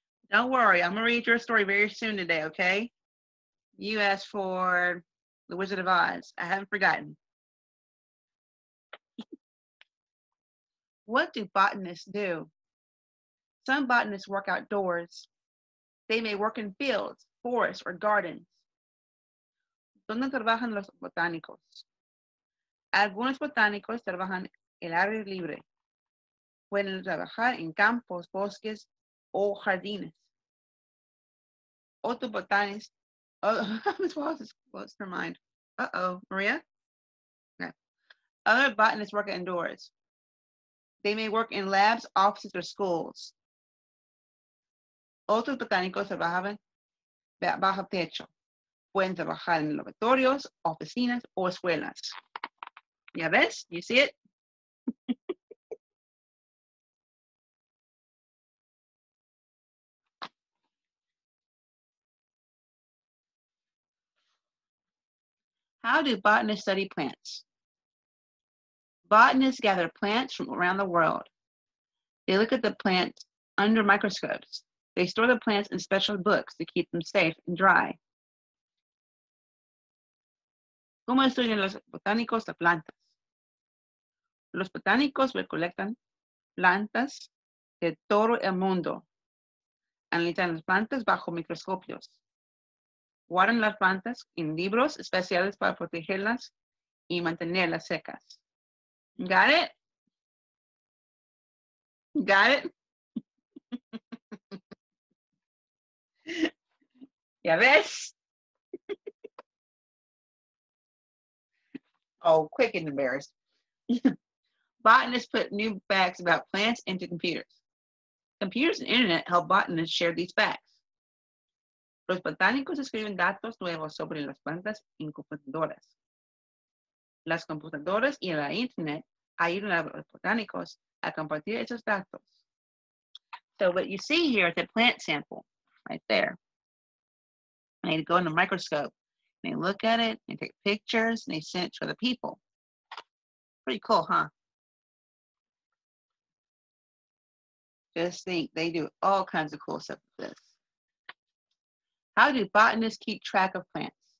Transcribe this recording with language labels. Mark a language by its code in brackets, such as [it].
[en] Don't worry, I'm gonna read your story very soon today, okay? You asked for The Wizard of Oz. I haven't forgotten. What do botanists do? Some botanists work outdoors. They may work in fields, forests, or gardens. [es] ¿Dónde trabajan los botánicos? Algunos botánicos trabajan en el aire libre. Pueden trabajar en campos, bosques o jardines. Otros botánicos. [en] Oh, Miss Wallace has closed her mind. Uh-oh, Maria? Okay. Other botanists work indoors. They may work in labs, offices, or schools. [es] Otros botánicos trabajan bajo techo. Pueden trabajar en laboratorios, oficinas o escuelas. ¿Ya ves? [en] You see it? How do botanists study plants? Botanists gather plants from around the world. They look at the plants under microscopes. They store the plants in special books to keep them safe and dry. [es] ¿Cómo estudian los botánicos las plantas? Los botánicos recolectan plantas de todo el mundo. Analizan las plantas bajo microscopios. Guardan las plantas en libros especiales para protegerlas y mantenerlas secas. [en] Got it? Got it? [es] ¿Ya ves? [en] Oh, quick and embarrassed. Botanists put new facts about plants into computers. Computers and internet help botanists share these facts. [es] Los botánicos escriben datos nuevos sobre las plantas en computadoras. Las computadoras y la internet ayudan a los botánicos a compartir esos datos. [en] So what you see here is a plant sample right there. And they go in the microscope and they look at it and take pictures and they send it to other people. Pretty cool, huh? Just think, they do all kinds of cool stuff with this. How do botanists keep track of plants?